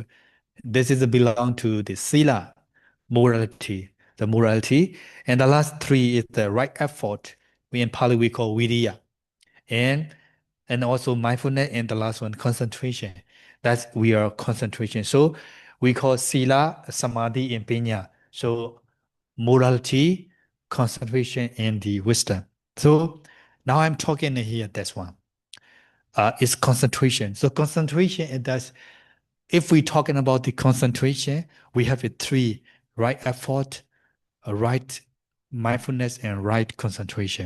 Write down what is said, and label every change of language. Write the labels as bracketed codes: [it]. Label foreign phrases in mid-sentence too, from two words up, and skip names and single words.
[en] This is belong to the sila, morality, the morality. And the last 3 is the right effort. We in Pali we call viriya. And also mindfulness, and the last one, concentration. That's we are concentration. So we call sila, samadhi, and pinya. So morality, concentration, and the wisdom. So now I'm talking here, that's one. It's concentration. So concentration, and that's if we're talking about the concentration, we have a 3, right effort, a right mindfulness, and right concentration.